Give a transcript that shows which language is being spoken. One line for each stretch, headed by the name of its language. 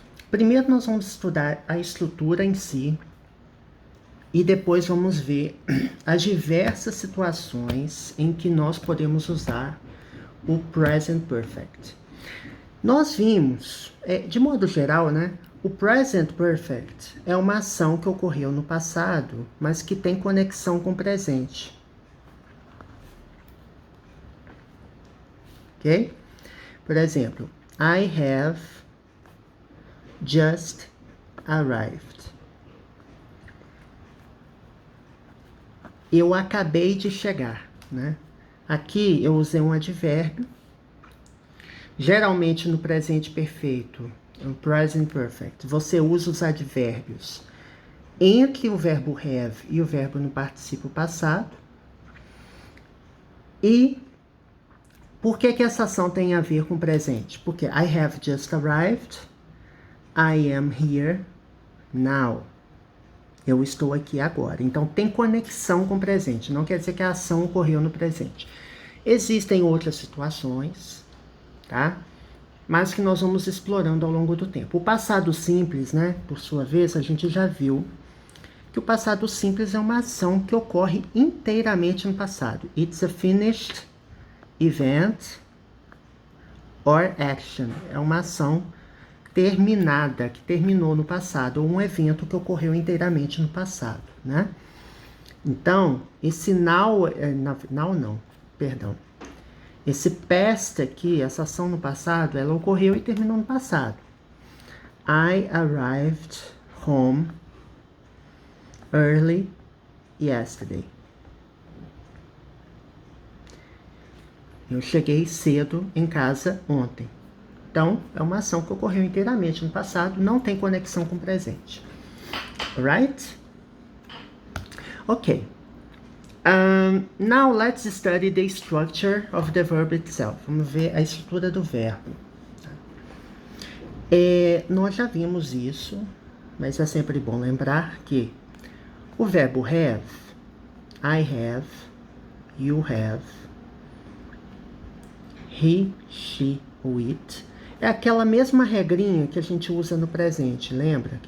Portuguese: Primeiro nós vamos estudar a estrutura em si e depois vamos ver as diversas situações em que nós podemos usar o present perfect. Nós vimos, de modo geral, né? O present perfect é uma ação que ocorreu no passado, mas que tem conexão com o presente. Ok? Por exemplo,
English: I have just arrived.
Portuguese: Eu acabei de chegar, né? Aqui eu usei um advérbio. Geralmente no presente perfeito, no present perfect, você usa os advérbios entre o verbo have e o verbo no particípio passado. E por que essa ação tem a ver com o presente? Porque
English: I have just arrived, I am here now.
Portuguese: Eu estou aqui agora. Então, tem conexão com o presente. Não quer dizer que a ação ocorreu no presente. Existem outras situações, tá? mas que nós vamos explorando ao longo do tempo. O passado simples, né, por sua vez, a gente já viu que o passado simples é uma ação que ocorre inteiramente no passado.
English: It's a finished event or action.
Portuguese: É uma ação terminada, que terminou no passado, ou um evento que ocorreu inteiramente no passado, né? Então, esse now não, perdão. Esse past aqui, essa ação no passado, ela ocorreu e terminou no passado.
English: I arrived home early yesterday.
Portuguese: Eu cheguei cedo em casa ontem. Então, é uma ação que ocorreu inteiramente no passado, não tem conexão com o presente.
English: Alright? Ok. Now let's study the structure of the verb itself.
Portuguese: Vamos ver a estrutura do verbo. Nós já vimos isso, mas é sempre bom lembrar que o verbo have,
English: I have, you have, he, she
Portuguese: ou it, é aquela mesma regrinha que a gente usa no presente, lembra?